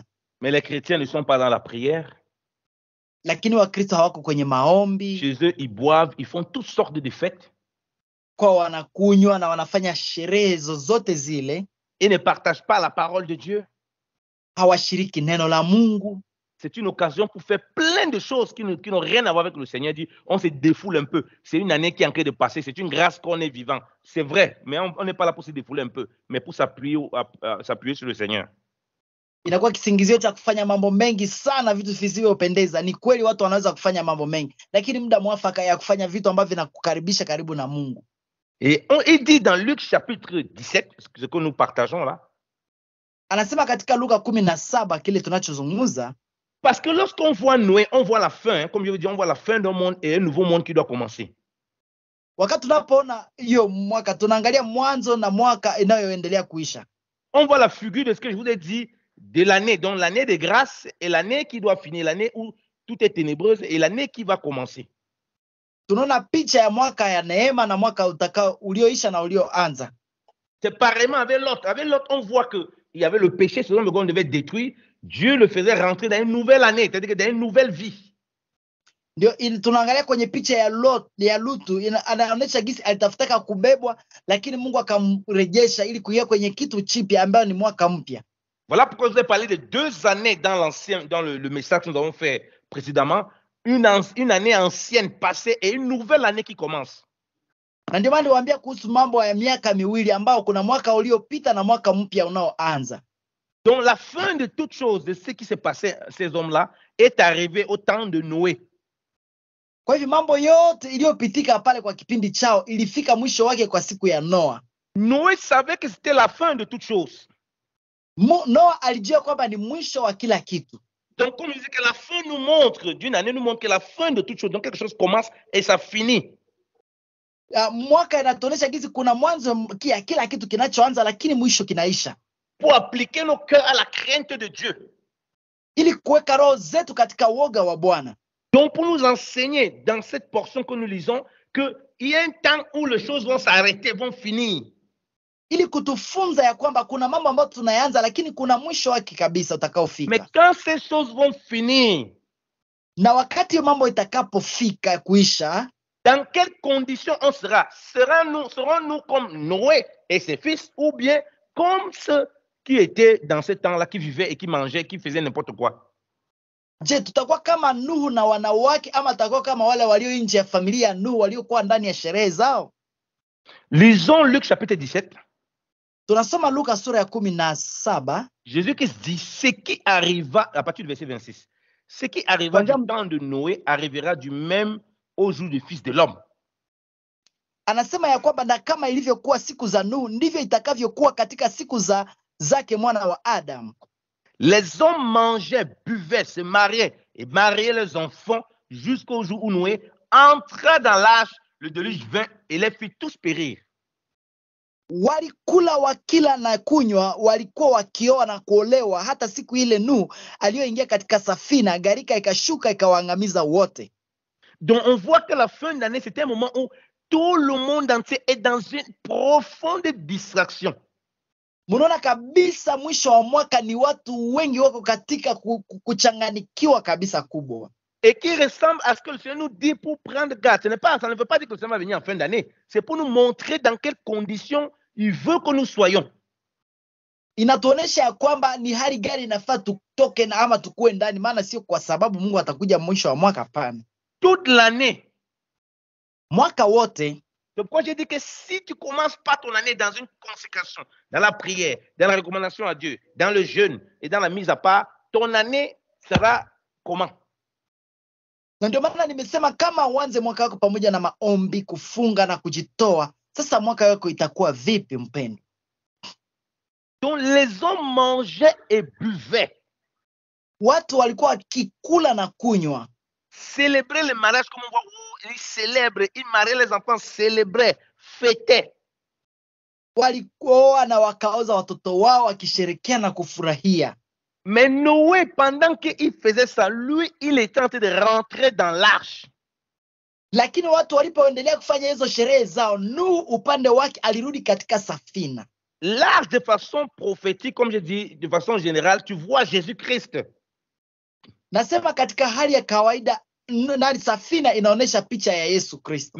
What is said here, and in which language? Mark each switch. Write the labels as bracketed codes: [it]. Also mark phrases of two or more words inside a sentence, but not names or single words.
[fr] Mais les chrétiens ne sont pas dans la prière. [sw] Lakini Wakristo hawako kwenye maombi. [fr] Chez eux, ils boivent, ils font toutes sortes de fêtes. [sw] Kwa wanakunywa na wanafanya sherehe zozote zile. [fr] Ils ne partagent pas la parole de Dieu. [sw] Hawashiriki neno la Mungu. [fr] C'est une occasion pour faire plein de choses qui n'ont rien à voir avec le Seigneur. Dit, on se défoule un peu. C'est une année qui est en train de passer. C'est une grâce qu'on est vivant. C'est vrai, mais on n'est pas là pour se défouler un peu, mais pour s'appuyer sur le Seigneur. [sw] Inakuwa kisingizio cha kufanya mambo mengi sana, vitu visivyopendeza. Ni kweli watu wanaweza kufanya mambo mengi, lakini muda mwafaka ya kufanya vitu ambavyo vinakukaribisha karibu na Mungu. [fr] Et il dit dans Luc chapitre 17, ce que nous partageons là. [sw] Anasema katika Luka 17 kile tunachozungumza. [fr] Parce que lorsqu'on voit Noé, on voit la fin, comme je vous dis, on voit la fin d'un monde et un nouveau monde qui doit commencer. [sw] Wakati tunapoona hiyo mwaka tunaangalia mwanzo na mwaka inayoendelea kuisha. [fr] On voit la figure de ce que je vous ai dit de l'année, donc l'année de grâce et l'année qui doit finir, l'année où tout est ténébreuse et l'année qui va commencer. [sw] Tunaona picha ya mwaka ya neema na mwaka ulioisha na ulioanza. [fr] C'est pareillement avec Lot. Avec Lot, on voit qu'il y avait le péché, selon le qu'on devait détruire. Dieu le faisait rentrer dans une nouvelle année, c'est-à-dire dans une nouvelle vie. [sw] Ndio tunaangalia kwenye picha ya Lutu, anaonyesha gisi alitafutaka kubebwa lakini Mungu akamrejesha ili kuingia kwenye kitu chipya ambayo ni mwaka mpya. [fr] Voilà pourquoi je vous ai parlé de 2 années dans le message que nous avons fait précédemment. Une année ancienne passée et une nouvelle année qui commence. [sw] Na ndio maana niwaambia kuhusu mambo ya miaka miwili ambao kuna mwaka uliopita na mwaka mpya unaoanza. [fr] Donc la fin de toute chose, de ce qui s'est passé ces hommes-là, est arrivé au temps de Noé. [sw] Kwa hivyo mambo yote iliyopitika pale kwa kipindi chao ilifika mwisho wake kwa siku ya Noa. [fr] Noé savait que c'était la fin de toute chose. [sw] Noa alijua kwamba ni mwisho wa kila kitu. [fr] Donc comme je dis que la fin nous montre, d'une année nous montre que la fin de toute chose, donc quelque chose commence et ça finit. [sw] Mwaka inatuonyesha gizi kuna mwanzo kila kitu kinachoanza lakini mwisho kinaisha. [fr] Pour appliquer nos cœurs à la crainte de Dieu. [sw] Ili kuweka roho zetu katika woga wa Bwana. [fr] Donc, pour nous enseigner dans cette portion que nous lisons, qu'il y a un temps où les choses vont s'arrêter, vont finir. [sw] ili kutufunza ya kwamba kuna mambo ambayo tunayanza lakini kuna mwisho wake kabisa Mais utakaofika. [fr] quand ces choses vont finir, [sw] Na wakati hiyo mambo itakapofika kuisha, [fr] dans quelles conditions on sera? Serons-nous comme Noé et ses fils, ou bien comme ceux qui étaient dans ce temps-là, qui vivaient et qui mangeaient, qui faisaient n'importe quoi? [sw] je, tutakuwa kama Nuhu na wanawake ama tutakuwa kama wale walio nje ya familia ya Nuhu waliokuwa ndani ya sherehe zao? [fr] Lisons Luc chapitre 17. [sw] Tunasoma Luka sura ya 17. [fr] Jésus-Christ dit ce qui arriva, à partir du verset 26, ce qui arriva du temps de Noé arrivera du même au jour du Fils de l'homme. [sw] Anasema ya kwamba na kama ilivyokuwa siku za Nuhu ndivyo itakavyokuwa katika siku zake mwana wa Adam. [fr] Les hommes mangeaient, buvaient, se mariaient et mariaient leurs enfants jusqu'au jour où Noé entra dans l'arche, le déluge vint et les fit tous périr. [sw] Walikula wakila na kunywa, walikuwa wakioa na kuolewa hata siku ile Nuhu aliyoingia katika safina, gharika ikashuka ikawaangamiza wote. [fr] Donc on voit que la fin d'année, c'était un moment où tout le monde entier est dans une profonde distraction. [sw] Munaona kabisa mwisho wa mwaka ni watu wengi wako katika kuchanganikiwa kabisa kubwa. [fr] Et qui ressemble à ce que le Seigneur nous dit pour prendre garde. Ça ne veut pas dire que le Seigneur va venir en fin d'année. C'est pour nous montrer dans quelles conditions il veut que nous soyons. [sw] Inatuonesha ya kwamba ni hali gani inafaa tutoke na ama tukue ndani, maana sio kwa sababu Mungu atakuja mwisho wa mwaka, hapana. [fr] Toute l'année. [sw] Mwaka wote. [fr] C'est pourquoi j'ai dit que si tu commences pas ton année dans une consécration, dans la prière, dans la recommandation à Dieu, dans le jeûne et dans la mise à part, ton année sera comment? [sw] Na ndio maana nimesema kama uanze mwaka wako pamoja na maombi, kufunga na kujitoa, sasa mwaka wako itakuwa vipi mpendo? [fr] Donc les hommes mangeaient et buvaient. [sw] Watu walikuwa wakikula na kunywa. [fr] Célébrer le mariage comme on voit où ils célèbrent, ils mariaient les enfants, célébraient, fêtaient. [sw] Walikuwa na wakaoza watoto wao wakisherekea na kufurahia. [fr] Mais Noé, pendant qu'il faisait ça, lui, il était en train de rentrer dans l'arche. [sw] Lakini watu walipoendelea kufanya hizo sherehe zao, Nuhu upande wake alirudi katika safina. [fr] L'arche, de façon prophétique, comme je dis, de façon générale, tu vois Jésus-Christ. [sw] Nasema katika hali ya kawaida, na safina inaonesha picha ya Yesu Kristo.